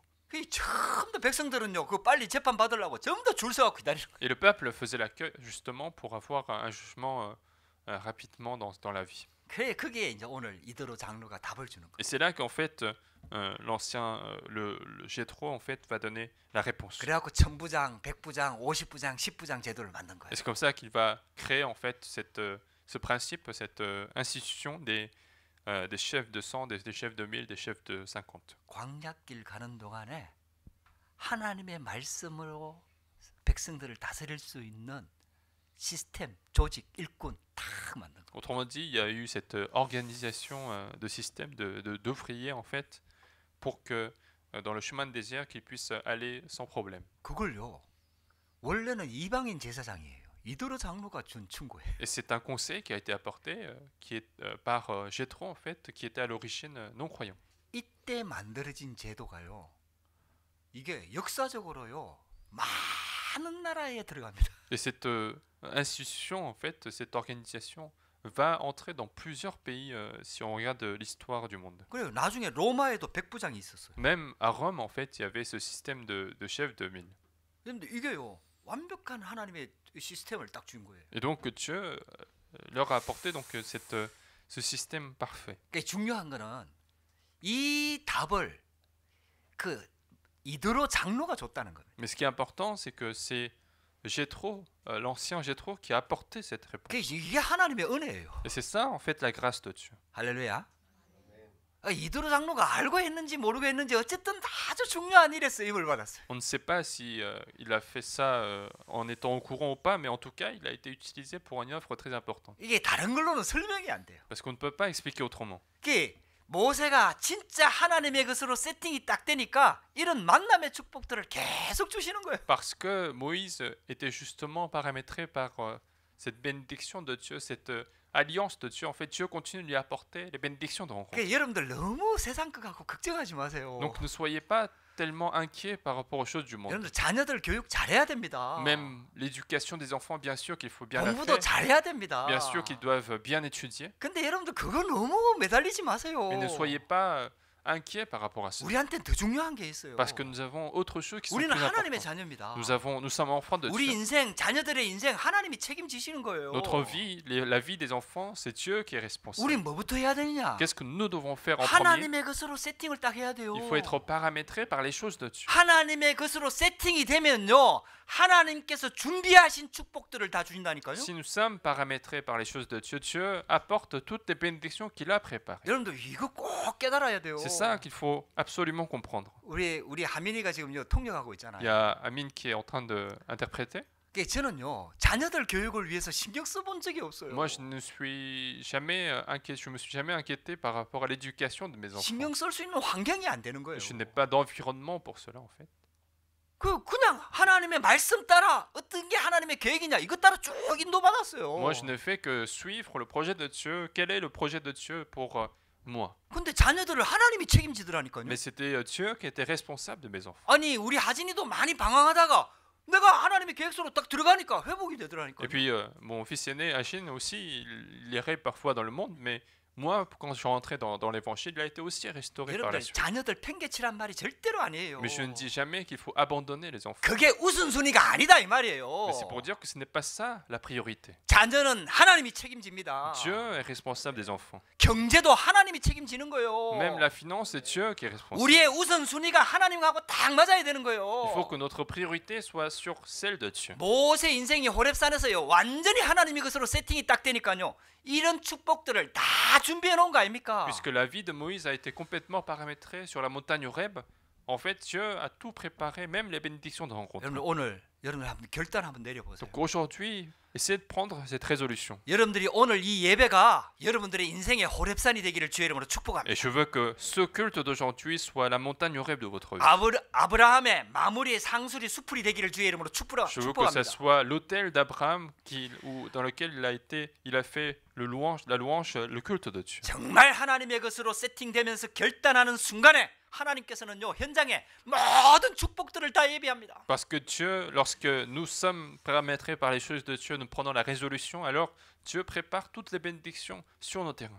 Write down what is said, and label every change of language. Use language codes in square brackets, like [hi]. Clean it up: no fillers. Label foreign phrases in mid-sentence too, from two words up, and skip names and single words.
[ko] 그 전부 다 백성들은요, 그 빨리 재판 받으려고 전부 다 줄 서갖고 기다리는 거예요. [fr] Et le peuple faisait la queue justement pour avoir un jugement rapidement dans la vie. [ko] 그래 그게 이제 오늘 이드로 장로가 답을 주는 거예요. [fr] Et c'est là qu'en fait, le Jéthro, en fait, va donner la réponse. [ko] 그래갖고 천부장, 백부장, 50부장, 10부장 제도를 만든 거예요. [fr] Et c'est comme ça qu'il va créer en fait ce principe, cette institution des chefs de 100, des chefs de 1000, des chefs de 50. [ko] 광야길 가는 동안에 하나님의 말씀으로 백성들을 다스릴 수 있는 시스템, 조직, 일꾼 딱 만든 거. [fr] Autrement dit, il y a eu cette organisation de système d'ouvriers en fait pour que dans le chemin de désert qu'ils puissent aller sans problème. [ko] 그걸요. 원래는 이방인 제사장이에요. 이드로 장로가 준 충고예요. [fr] Et c'est un conseil qui a été apporté qui est par Jéthro en fait, qui était à l'origine non-croyant. [ko] 이때 만들어진 제도가요. 이게 역사적으로요. 많은 나라에 들어갑니다. [fr] Et cette institution en fait, cette organisation va entrer dans plusieurs pays si on regarde l'histoire du monde. [ko] 그래요. 나중에 로마에도 백부장이 있었어요. [fr] Même à Rome en fait, il y avait ce système de chefs de 1000. [ko] 근데 이게요. 완벽한 하나님의 시스템을 딱 준 거예요. [fr] Et donc Dieu leur a apporté donc ce système parfait. [ko] 그러니까 중요한 거는 이 답을 그 이드로 장로가 줬다는 거예요. [fr] Mais ce qui est important, c'est que c'est Jéthro, l'ancien Jéthro, qui a apporté cette réponse. [ko] 그러니까 이게 하나님의 은혜예요. [fr] Et c'est ça en fait la grâce de Dieu. [ko] 할렐루야. 이드로 장로가 알고 했는지 모르고 했는지 어쨌든 아주 중요한 일에 쓰임을 받았어요. [fr] On ne sait pas si il a fait ça en étant au courant ou pas, mais en tout cas, il a été utilisé pour une œuvre très importante. [ko] 이게 다른 걸로는 설명이 안 돼요. [fr] Parce qu'on ne peut pas expliquer autrement. [ko] 이게 모세가 진짜 하나님의 것으로 세팅이 딱 되니까 이런 만남의 축복들을 계속 주시는 거예요. [fr] Parce que Moïse était justement paramétré par cette bénédiction de Dieu, cette alliance de Dieu. En fait, Dieu continue de lui apporter les bénédictions de rencontre. [ko] 그러니까 여러분들 너무 세상 거 갖고 걱정하지 마세요. [fr] Donc ne soyez pas tellement inquiets par rapport aux choses du monde. [ko] 여러분들 자녀들 교육 잘해야 됩니다. [fr] Même l'éducation des enfants, bien sûr qu'il faut bien la [ko] 공부도 [fr] faire. [ko] 잘해야 됩니다. [fr] Bien sûr qu'ils doivent bien étudier. [ko] 근데 여러분들 그거 너무 매달리지 마세요. [fr] Mais ne soyez pas inquiets par rapport à ça. [ko] 우리한테는 더 중요한 게 있어요. [fr] Parce que nous avons autre chose qui sont [ko] 우리는 [fr] plus [ko] 하나님의 [fr] importantes. [ko] 자녀입니다. [fr] Nous sommes enfants de [ko] 우리 [fr] Dieu. [ko] 인생, 자녀들의 인생 하나님이 책임지시는 거예요. [fr] Notre vie, la vie des enfants, c'est Dieu qui est responsable. [ko] 우리 뭐부터 해야 되느냐? [fr] Qu'est-ce que nous devons faire en premier? [ko] 하나님의 것으로 세팅을 딱 해야 돼요. [fr] Il faut être paramétré par les choses de Dieu. [ko] 하나님의 것으로 세팅이 되면요, 하나님께서 준비하신 축복들을 다 주신다니까요. [fr] Si nous sommes paramétrés par les choses de Dieu, Dieu apporte toutes les bénédictions qu'il a préparées. [ko] 여러분들 이거 꼭 깨달아야 돼요. [fr] C'est ça qu'il faut absolument comprendre. [ko] 우리 하민이가 지금요 통역하고 [fr] Il y [ko] 있잖아요. [fr] a Amine qui est en train d'interpréter. [ko] 저는요 자녀들 교육을 위해서 신경 써본 적이 없어요. [fr] Moi, je me suis jamais inquiété par rapport à l'éducation de mes enfants. [ko] 신경 쓸 수 있는 환경이 안 되는 거예요. [fr] Je n'ai pas d'environnement pour cela, en fait. [ko] 그냥 하나님의 말씀 따라 어떤 게 하나님의 계획이냐 이것 따라 쭉 인도받았어요. [fr] Moi, je ne fais que suivre le projet de Dieu. Quel est le projet de Dieu pour moi? [ko] 근데 자녀들을 하나님이 책임지더라니까요. [fr] Mais c'était Dieu qui était responsable de mes enfants. [ko] 아니 우리 하진이도 많이 방황하다가 내가 하나님의 계획서로 딱 들어가니까 회복이 되더라니까요. [fr] Et puis, mon fils aîné, Achille, aussi, il errait parfois dans le monde, mais moi, quand je suis rentré dans l'évangile, il a été aussi restauré par la [ko] 여러분들 [fr] suite. [ko] 자녀들 팽개치란 말이 절대로 아니에요. [fr] Mais je ne dis jamais qu'il faut abandonner les enfants. [ko] 그게 우선순위가 아니다 이 말이에요. [fr] Mais c'est pour dire que ce n'est pas ça la priorité. [ko] 자녀는 하나님이 책임집니다. [fr] Dieu est responsable des enfants. [ko] 경제도 하나님이 책임지는 거예요. [fr] Même la finance, c'est Dieu qui est responsable. [ko] 우리의 우선순위가 하나님하고 딱 맞아야 되는 거예요. [fr] Il faut que notre priorité soit sur celle de Dieu. [ko] 모세 인생이 호렙산에서요 완전히 하나님의 것으로 세팅이 딱 되니까요 이런 축복들을 다 준비해 놓은 거 아닙니까? [fr] Puisque la vie de Moïse a été complètement paramétrée sur la montagne Horeb, en fait, Dieu a tout préparé, même les bénédictions de rencontre. [ko] 여러분 오늘 여러분 한번 결단 한번 내려보세요. [fr] Donc aujourd'hui, essayez de prendre cette résolution. [ko] 여러분들이 오늘 이 예배가 여러분들의 인생의 호렙산이 되기를 주의 이름으로 축복합니다. [fr] Et je veux que ce culte d'aujourd'hui soit la montagne Horeb de votre vie. [ko] 아브라함의 마무리의 상수리 수풀이 되기를 주의 이름으로 [fr] Je veux que ça [ko] 축복합니다. [fr] soit l'autel d'Abraham dans lequel il a fait la louange, le culte de Dieu. [ko] 정말 하나님의 것으로 세팅되면서 결단하는 순간에 하나님께서는요 현장에 모든 축복들을 다 예비합니다. [fr] Parce que Dieu, lorsque nous sommes paramétrés par les choses de Dieu, nous prenons la résolution, alors Dieu prépare toutes les bénédictions sur nos terrains.